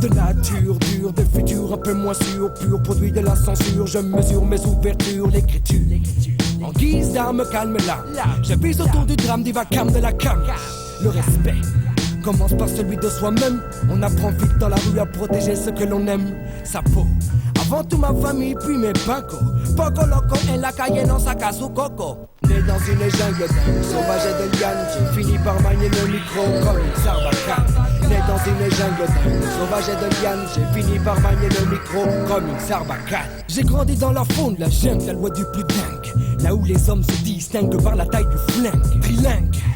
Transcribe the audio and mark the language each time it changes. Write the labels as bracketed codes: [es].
[fr] De nature dure, de futur un peu moins sûr. Pur produit de la censure, je mesure mes ouvertures. L'écriture, en guise d'arme calme là. Je vise autour du drame, du vacarme de la cam. Le respect commence par celui de soi-même. On apprend vite dans la rue à protéger ce que l'on aime. Sa peau, avant tout ma famille puis mes pincos. [es] Poco loco en la calle non saca su coco. [fr] Né dans une jungle dingue, sauvage et de liane, j'ai fini par manier le micro comme une sarbacane. Né dans une jungle dingue, sauvage et de liane, j'ai fini par manier le micro comme une sarbacane. J'ai grandi dans la faune de la jungle, la loi du plus dingue. Là où les hommes se distinguent par la taille du flingue. Trilingue.